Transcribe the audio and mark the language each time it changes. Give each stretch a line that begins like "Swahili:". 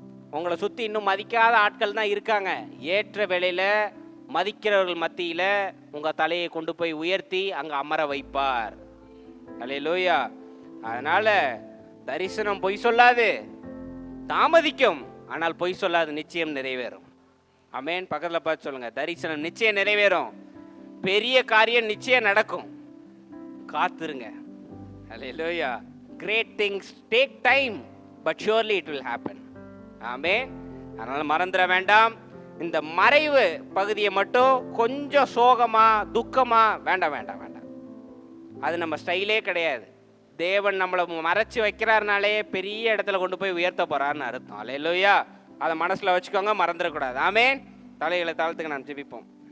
Tamil: உங்களை சுற்றி இன்னும் மதிக்காத ஆட்கள் தான் இருக்காங்க. ஏற்ற வேளையில் மதிக்கிறவர்கள் மத்தியில் உங்கள் தலையை கொண்டு போய் உயர்த்தி அங்கே அமர வைப்பார். அல்லேலூயா. அதனால் தரிசனம் பொய் சொல்லாது, தாமதிக்கும், ஆனால் பொய் சொல்லாது, நிச்சயம் நிறைவேறும். ஆமென். பக்கத்தில் பார்த்து சொல்லுங்க, தரிசனம் நிச்சயம் நிறைவேறும், பெரிய காரியம் நிச்சயம் நடக்கும், காத்துருங்க. அல்லேலூயா.
English: Great things take time, but surely it will happen.
Tamil: ஆமென். அதனால மறந்துட வேண்டாம். இந்த மறைவு பகுதியை மட்டும் கொஞ்சம் சோகமா, துக்கமா வேண்டாம் வேண்டாம் வேண்டாம். அது நம்ம ஸ்டைலே கிடையாது. தேவன் நம்மளை மறைச்சு வைக்கிறாருனாலே பெரிய இடத்துல கொண்டு போய் உயர்த்த போறாருன்னு அர்த்தம். அல்லேலூயா. அதை மனசுல வச்சுக்கோங்க, மறந்துடக்கூடாது. ஆமென். தலைகளை தாழ்த்துக்கு நாம் ஜெபிப்போம்.